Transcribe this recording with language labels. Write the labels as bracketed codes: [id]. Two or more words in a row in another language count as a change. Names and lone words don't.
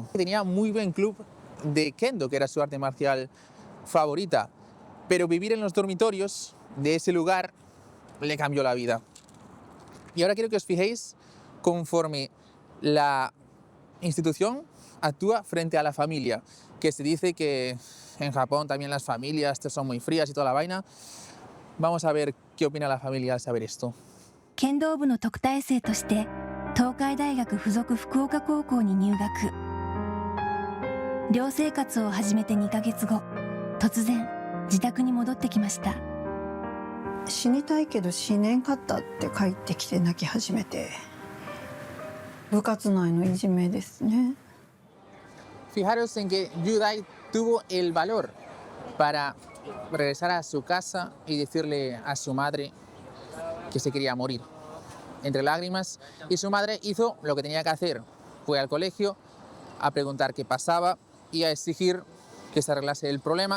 [es] Tenía muy buen club de kendo, que era su arte marcial favorita, pero vivir en los dormitorios de ese lugar le cambió la vida. Y ahora quiero que os fijéis conforme la institución actúa frente a la familia, que se dice que en Japón también las familias son muy frías y toda la vaina. Vamos a ver qué opina la familia al saber esto. [ja] 剣道部の特待生として東海大学附属福岡高校に入学。寮生活を始めて2ヶ月後、突然自宅に戻ってきました。死にたいけど死ねんかったって帰ってきて泣き始めて、部活内のいじめですね。 [es] Fijaros en que Yudai tuvo el valor para regresar a su casa y decirle a su madre que se quería morir. Entre lágrimas, y su madre hizo lo que tenía que hacer. Fue al colegio a preguntar qué pasaba y a exigir que se arreglase el problema.